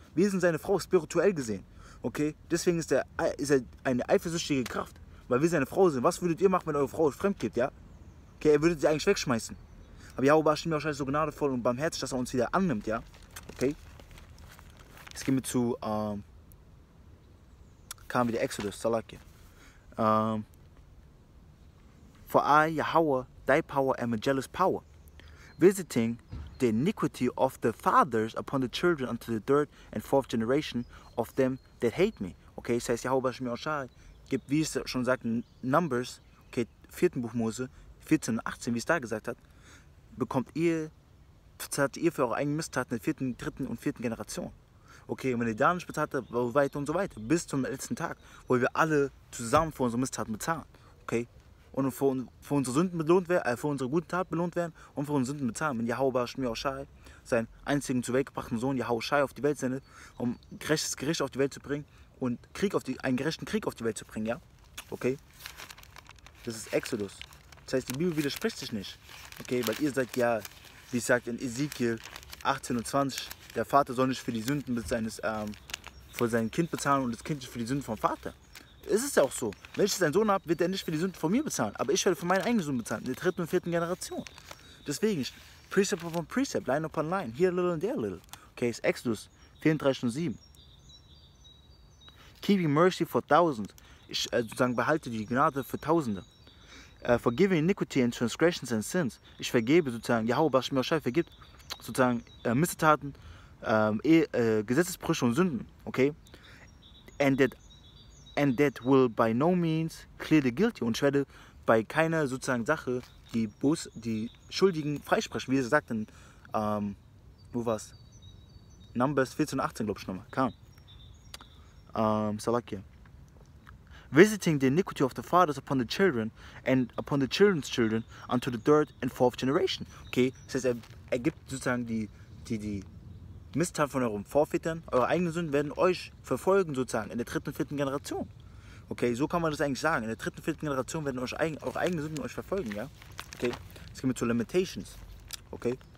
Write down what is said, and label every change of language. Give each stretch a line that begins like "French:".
German: Wir sind seine Frau, spirituell gesehen. Okay? Deswegen ist er eine eifersüchtige Kraft. Weil wir seine Frau sind. Was würdet ihr machen, wenn eure Frau fremd geht, ja? Okay, er würde sie eigentlich wegschmeißen. Aber YAHWASHI ist so gnadevoll und barmherzig, dass er uns wieder annimmt, ja? Okay? Jetzt gehen wir zu, kam wieder Exodus, Salaki.
English: For I, Yahawah, thy power, am a jealous power, visiting the iniquity of the fathers upon the children unto the third and fourth generation of them that hate me.
German: Okay, das heißt, YAHWASHI gibt, wie es schon sagt, in Numbers, okay, 4. Buch Mose, 14 und 18, wie es da gesagt hat, bezahlt ihr für eure eigenen Misstaten in der 4., 3. und 4. Generation. Okay, und wenn ihr da nicht bezahlt habt, so weiter und so weiter, bis zum letzten Tag, wo wir alle zusammen für unsere Misstaten bezahlen. Okay? Und für unsere Sünden belohnt werden, für unsere guten Taten belohnt werden und für unsere Sünden bezahlen. Wenn YAHWASHI seinen einzigen zu Welt gebrachten Sohn YAHWASHI auf die Welt sendet, um gerechtes Gericht auf die Welt zu bringen und einen gerechten Krieg auf die Welt zu bringen, ja? Okay? Das ist Exodus. Das heißt, die Bibel widerspricht sich nicht. Okay? Weil ihr sagt ja, wie es sagt in Ezekiel 18 und 20, der Vater soll nicht für die Sünden für sein Kind bezahlen und das Kind nicht für die Sünden vom Vater. Es ist ja auch so. Wenn ich einen Sohn habe, wird er nicht für die Sünden von mir bezahlen. Aber ich werde für meine eigenen Sünden bezahlen. In der 3. und 4. Generation. Deswegen,
English: Precept upon Precept, Line upon Line. Here a little and there a little.
German: Okay, ist Exodus 34 und 7.
English: Keeping mercy for thousands.
German: Ich sozusagen behalte die Gnade für Tausende.
English: Forgiving iniquity and transgressions and sins.
German: Ich vergebe sozusagen, YAHWASHI vergibt sozusagen Missetaten, Gesetzesbrüche und Sünden. Okay?
English: And that will by no means clear the guilty.
German: Und ich werde bei keiner sozusagen Sache die Schuldigen freisprechen, wie es sagt in, wo war's? Numbers 14 und 18, glaube ich nochmal. Salakia.
English: Visiting the iniquity of the fathers upon the children and upon the children's children unto the 3rd and 4th generation.
German: Okay, das heißt, er gibt sozusagen die Misstaten von euren Vorvätern, eure eigenen Sünden werden euch verfolgen sozusagen in der 3. und 4. Generation. Okay, so kann man das eigentlich sagen. In der 3. und 4. Generation werden eure eigenen Sünden euch verfolgen, ja? Okay, jetzt gehen wir zu Limitations. Okay.